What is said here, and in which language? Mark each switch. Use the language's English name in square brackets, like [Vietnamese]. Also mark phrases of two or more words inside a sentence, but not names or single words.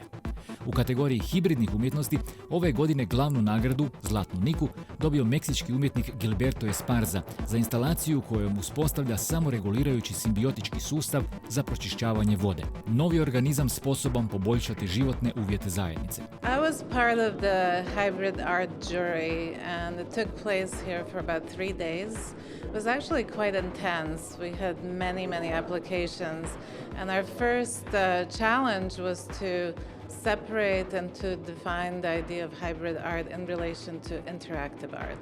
[Croatian] U kategoriji hibridnih umjetnosti ove godine glavnu nagradu, Zlatnu Niku, dobio meksički umjetnik Gilberto Esparza za instalaciju kojom uspostavlja samoregulirajući simbiotički sustav za pročišćavanje vode. Novi organizam sposoban poboljšati životne uvjete zajednice. [English] I was part of the hybrid art jury and it took place here for about 3 days. It was actually quite intense. We had many applications and our first challenge was to separate and to define the idea of hybrid art in relation to interactive art.